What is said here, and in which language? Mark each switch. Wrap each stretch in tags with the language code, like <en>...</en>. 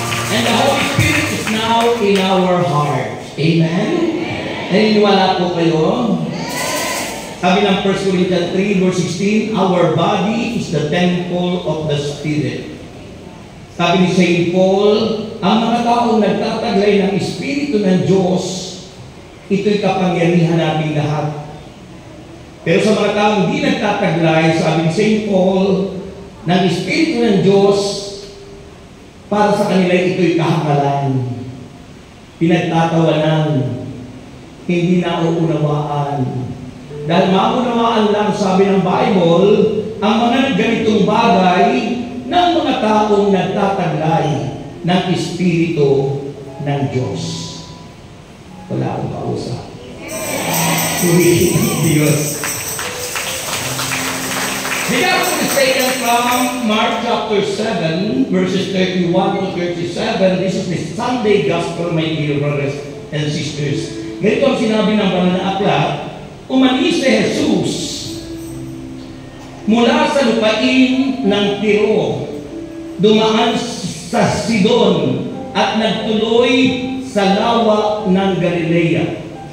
<en>And the Holy Spirit is now in our heart. Amen?</en> <tl>Naniniwala po kayo? Sabi ng</tl> <en>1 Corinthians 3 verse 16, our body is the temple of the Spirit.</en> <tl>Sabi ni St. Paul, ang mga taong nagtataglay ng Espiritu ng Diyos, ito'y kapangyarihan nating lahat. Pero sa mga taong hindi nagtataglay, sabi ni St. Paul, ng Espiritu ng Diyos, para sa kanila ito'y kahakalan, pinagtatawanan, hindi nauunawaan. Dahil maunawaan lang, sabi ng Bible, ang mga ganitong bagay ng mga taong nagtataglay ng Espiritu ng Diyos. Wala akong kausap. Purihin ng Diyos.</tl> <en>The gospel is taken from Mark chapter 7, verses 31 to 37. This is the Sunday gospel, my dear brothers and sisters.</en> <tl>Ganito ang sinabi ng banal na aklat, umalis si Jesus mula sa lupain ng Tiro, dumaan sa Sidon at nagtuloy sa lawa ng Galilea.</tl>